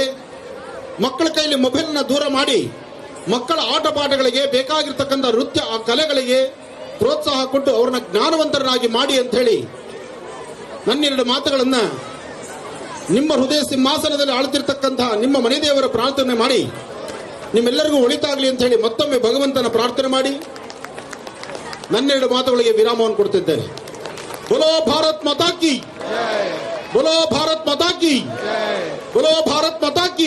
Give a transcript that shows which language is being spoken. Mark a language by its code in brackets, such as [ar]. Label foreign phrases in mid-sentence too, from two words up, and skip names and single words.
[kn] ಮಕ್ಕಳ ಕೈಯಲ್ಲಿ ಮೊಬೈಲ್ನ ದೂರ ಮಾಡಿ ಮಕ್ಕಳ ಆಟ ಪಾಠಗಳಿಗೆ ಬೇಕಾಗಿರ್ತಕ್ಕಂಥ ನೃತ್ಯ ಆ ಕಲೆಗಳಿಗೆ ಪ್ರೋತ್ಸಾಹ ಕೊಟ್ಟು ಅವರನ್ನ ಜ್ಞಾನವಂತರನ್ನಾಗಿ ಮಾಡಿ ಅಂತ ಹೇಳಿ ನನ್ನೆರಡು ಮಾತುಗಳನ್ನ ನಿಮ್ಮ ಹೃದಯ ಸಿಂಹಾಸನದಲ್ಲಿ ಆಳ್ತಿರ್ತಕ್ಕಂತಹ ನಿಮ್ಮ ಮನೆ ದೇವರ ಪ್ರಾರ್ಥನೆ ಮಾಡಿ ನಿಮ್ಮೆಲ್ಲರಿಗೂ ಒಳಿತಾಗಲಿ ಅಂತ ಹೇಳಿ ಮತ್ತೊಮ್ಮೆ ಭಗವಂತನ ಪ್ರಾರ್ಥನೆ ಮಾಡಿ ನನ್ನೆರಡು ಮಾತುಗಳಿಗೆ ವಿರಾಮವನ್ನು ಕೊಡ್ತಿದ್ದೇನೆ. [hi] बोलो भारत माता की, बोलो भारत माता की, बोलो भारत माता की.